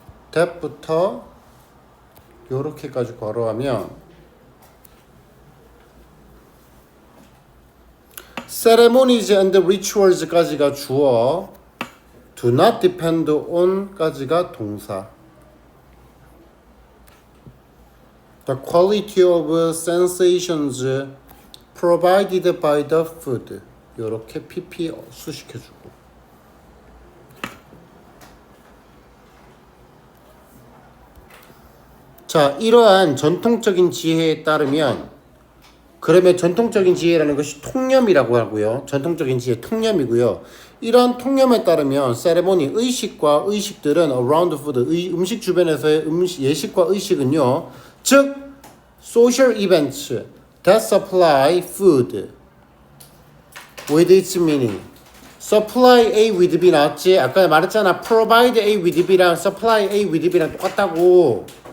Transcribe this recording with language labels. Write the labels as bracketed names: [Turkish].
[English] that [Korean] 부터 요렇게까지 괄호하면 [English] ceremonies and rituals [Korean] 까지가 주어 [English] do not depend on [Korean] 까지가 동사 [English] the quality of sensations provided by the food [Korean] 요렇게 PP 수식해주고. 자, 이러한 전통적인 지혜에 따르면, 그러면 전통적인 지혜라는 것이 통념이라고 하고요. 전통적인 지혜 통념이고요. 이러한 통념에 따르면 세레모니 의식과 의식들은 [English] around food [Korean] 음식 주변에서의 예식과 의식은요. [English] 즉 social events that supply food with its meaning. supply A with B [Korean] 나왔지? 아까 말했잖아. [English] provide A with B랑 supply A with B랑 [Korean] 똑같다고.